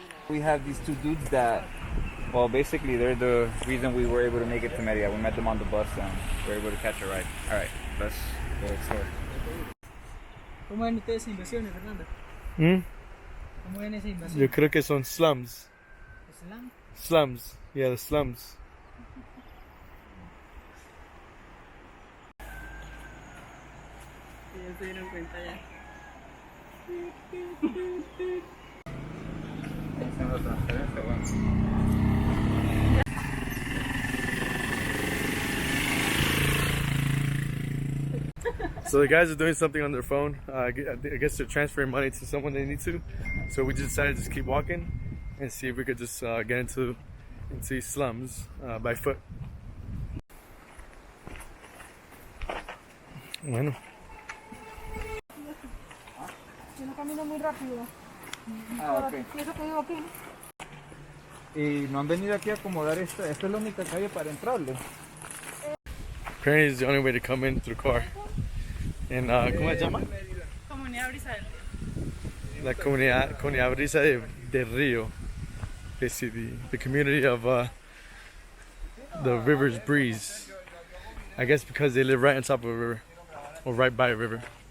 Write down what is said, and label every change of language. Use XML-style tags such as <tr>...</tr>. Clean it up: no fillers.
<en>We have these two dudes that, well, basically they're the reason we were able to make it to Merida. We met them on the bus and we were able to catch a ride. All right, let's go explore.</en> <es>¿Cómo ven ustedes inversiones, Fernanda? ¿Cómo ven esa invasión? Yo creo que son slums.</es> <en>¿Slum? Slums. Yeah, the slums.</en> <es>Ya se dieron cuenta ya. Haciendo transferencia, bueno.</es> <en>So the guys are doing something on their phone. I guess they're transferring money to someone they need to. So we just decided to just keep walking and see if we could just get into these slums by foot.</en> <es>Bueno. Yo no camino muy rápido. Ah, ok. Y eso que digo aquí. Y no han venido aquí a acomodar esta es la única calle para entrarle.</es> <en>Apparently it's the only way to come in through the car. And</en> <es>¿cómo se llama? Comunidad Brisa del Río. La comunidad Brisa de Río.</es> <en>Basically, the community of the river's breeze. I guess because they live right on top of a river, or right by a river.</en>